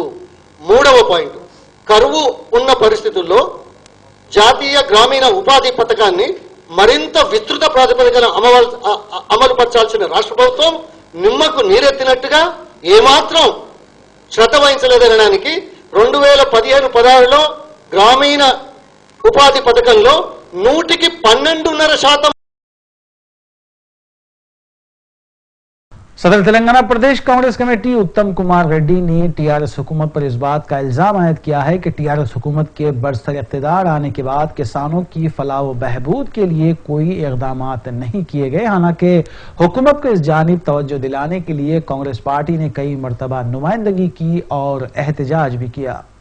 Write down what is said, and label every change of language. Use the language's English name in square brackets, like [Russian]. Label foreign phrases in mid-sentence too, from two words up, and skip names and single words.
[Telugu] మూడవ పాయింట్, కరువు ఉన్న పరిస్థితుల్లో జాతీయ గ్రామీణ ఉపాధి పథకాన్ని మరింత విస్తృత ప్రాతిపదికన అమలు పరచాల్సిన రాష్ట్ర ప్రభుత్వం నిమ్మకు నీరెత్తినట్టుగా ఏమాత్రం శ్రద్ధ వహించలేదనడానికి 2015-16లో గ్రామీణ ఉపాధి పథకంలో 100కి 12.5% [Urdu] صدر تلنگانہ پردیش کانگریس کمیٹی اتم کمار ریڈی نے ٹی آر ایس حکومت پر اس بات کا الزام عائد کیا ہے کہ ٹی آر ایس حکومت کے برسر اقتدار آنے کے بعد کسانوں کی فلاح و بہبود کے لیے کوئی اقدامات نہیں کیے گئے، حالانکہ حکومت کو اس جانب توجہ دلانے کے لیے کانگریس پارٹی نے کئی مرتبہ نمائندگی کی اور احتجاج بھی کیا۔